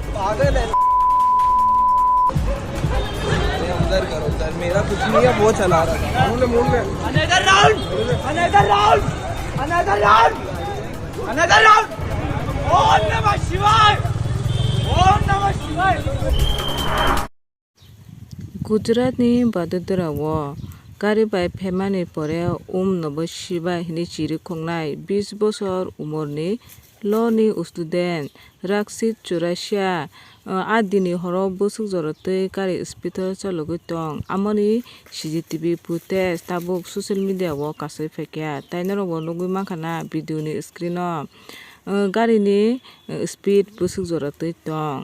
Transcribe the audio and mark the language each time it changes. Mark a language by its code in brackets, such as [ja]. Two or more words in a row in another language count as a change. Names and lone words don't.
[hi] पागल है। उधर करो उधर, मेरा कुछ नहीं है, वो चला रहा था। [en] Another round! Another round! Another round! Another round! [sa] ॐ नमः शिवाय! ॐ नमः शिवाय! [brx] गुजरातनि बादोदरावो गारि बाय फेमानि परे [sa] ओम नमः शिवाय [brx] हिनि चिरिखंनाय 20 बोसोर उमरनि ल'नि स्टुडेन्ट राक्षित चुरासिया आदिनि हराव बोसुक जरतै गारि स्पिटर चालुगै दं। आमनि [en] CCTV footage [brx] ताबुक [en] social media [brx] कासै फेकिया ताइनारबो नुगै माखाना भिडिअनि स्क्रिनाव गारिनि स्पिड बोसुक जरतै दं।